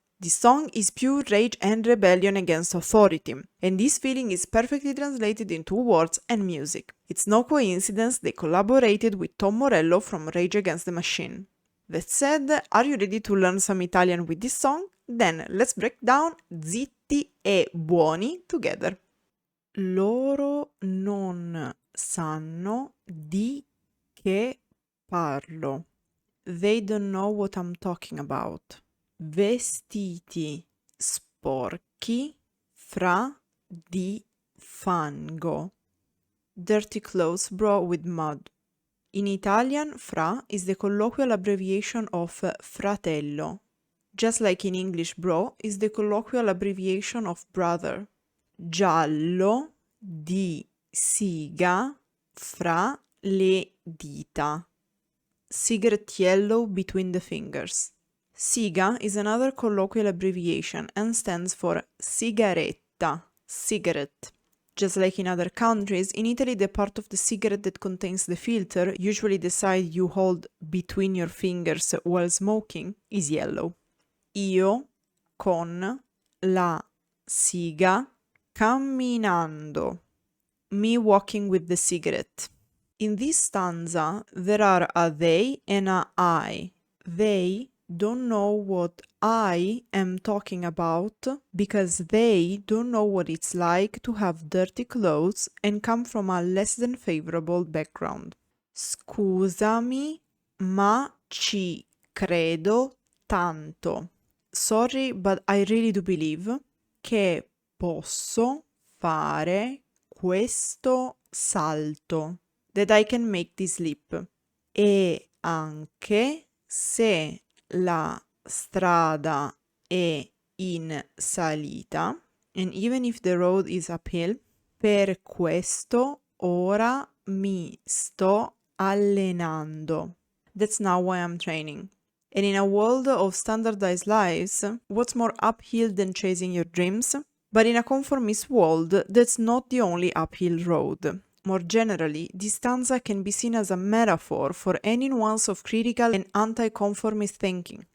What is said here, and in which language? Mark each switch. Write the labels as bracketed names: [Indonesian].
[English] The song is pure rage and rebellion against authority, and this feeling is perfectly translated into words and music. It's no coincidence they collaborated with Tom Morello from Rage Against the Machine. That said, are you ready to learn some Italian with this song? Then let's break down Zitti e Buoni together. [Italian] Loro non sanno di che parlo. [English] They don't know what I'm talking about. [Italian] Vestiti sporchi fra di fango. [English] Dirty clothes brought with mud. In Italian, fra is the colloquial abbreviation of fratello. Just like in English, bro is the colloquial abbreviation of brother. [Italian] Giallo di siga fra le dita. [English] Cigarette yellow between the fingers. Siga is another colloquial abbreviation and stands for sigaretta, cigarette. Just like in other countries, in Italy the part of the cigarette that contains the filter, usually the side you hold between your fingers while smoking, is yellow. [Italian] Io con la siga camminando. [English] Me walking with the cigarette. In this stanza, there are a they and a I. They don't know what I am talking about because they don't know what it's like to have dirty clothes and come from a less than favorable background. [Italian] Scusami, ma ci credo tanto. [English] Sorry, but I really do believe [Italian] che posso fare questo salto. [English] That I can make this leap. [Italian] E anche se la strada è in salita, [English] and even if the road is uphill, [Italian] per questo ora mi sto allenando. [English] That's now why I'm training. And in a world of standardized lives, what's more uphill than chasing your dreams? But in a conformist world, that's not the only uphill road. More generally, this stanza can be seen as a metaphor for any nuance of critical and anti-conformist thinking.